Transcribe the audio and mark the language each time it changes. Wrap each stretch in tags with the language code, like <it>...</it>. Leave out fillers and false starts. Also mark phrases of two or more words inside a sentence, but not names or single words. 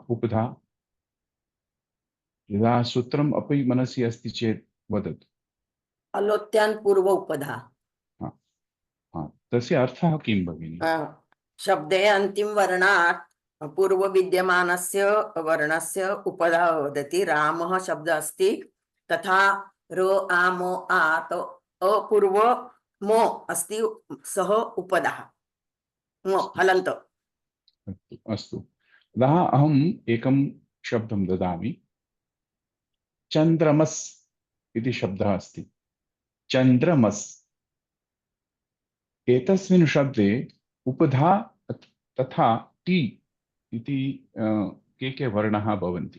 <sa>उपधा यदा सूत्रम् अपि मनसि अस्ति चेत् वदतु। अलोत्यान् पूर्व उपधा। हाँ, हाँ, तस्य अर्थः किं भगिनि? शब्दे अन्तिम वर्णात् पूर्व विद्यमानस्य वर्णस्य उपधा वदति। रामः शब्द अस्ति, तथा र आ मो आ तो अपूर्व मो अस्ति, सः उपधा मो हलन्त। अस्तु, अतः अहम् एकं शब्दं ददामि। चन्द्रमस् इति शब्दः अस्ति। चन्द्रमस् एतस्मिन् शब्दे उपधा तथा टी इति के वर्णाः भवन्ति।</sa>